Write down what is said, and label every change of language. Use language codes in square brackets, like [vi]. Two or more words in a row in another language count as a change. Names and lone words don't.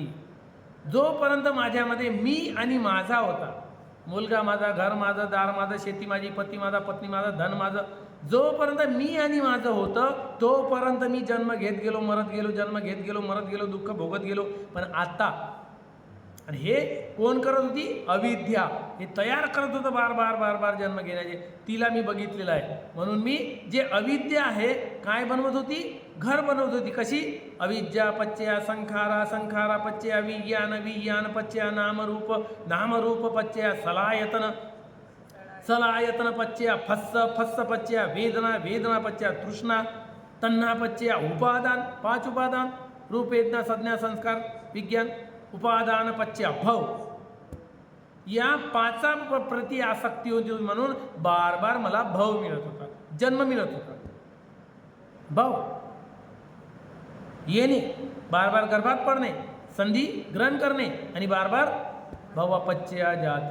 [mr] जोपर्यंत माझ्यामध्ये मी आणि माझा होता, मुलगा माझा, घर माझं, दार माझं, शेती माझी, पती माझा, पत्नी माझा, धन माझं, जोपर्यंत मी आणि माझं होतं तोपर्यंत मी जन्म घेत गेलो, मरत गेलो, जन्म घेत गेलो, मरत गेलो, दुःख भोगत गेलो. पण आता, आणि हे कोण करत होती? अविद्या. हे तयार करत होतं बार बार जन्म घेण्याचे. तिला मी बघितलेलं आहे. म्हणून मी जे अविद्या आहे काय बनवत होती? घर बनवत होती. कशी? [pi] अविद्या पच्चया संखारा, संखारा पच्चया विज्ञान, विज्ञान पच्चया नामरूप, नामरूप पच्चया सलायतन, सलायतन पच्चया फस्स, फस्स पच्चया वेदना, वेदना पच्चया तृष्णा, तन्हा पच्चया उपादान. [mr] 5 उपादान: रूप, वेदना, संज्ञा, संस्कार, विज्ञान. [pi] उपादान पच्चया भव. [mr] या 5 प्रति आसक्ती होती. म्हणून बार बार मला भव मिळत होता, जन्म मिळत होता. भव येणे, बार बार गर्भात पडणे, संधी ग्रहण करणे, आणि बार बार [pi] भवपच्चया जाती.